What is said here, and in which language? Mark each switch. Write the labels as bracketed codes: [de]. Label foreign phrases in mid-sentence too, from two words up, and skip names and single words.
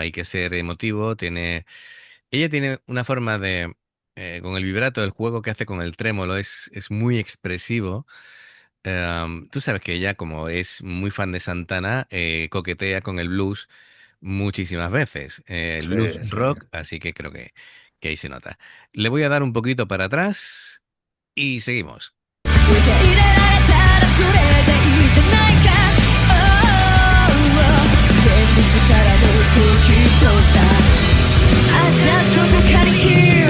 [es] Hay que ser emotivo, ella tiene una forma con el vibrato, el juego que hace con el trémolo es muy expresivo. Tú sabes que ella, como es muy fan de Santana, coquetea con el blues muchísimas veces. El blues Sí, sí. rock, así que creo que ahí se nota. Le voy a dar un poquito para atrás y seguimos. [ja] 受け入れられたらそれでいいじゃないか。 [en] Oh, I just want to cut it here.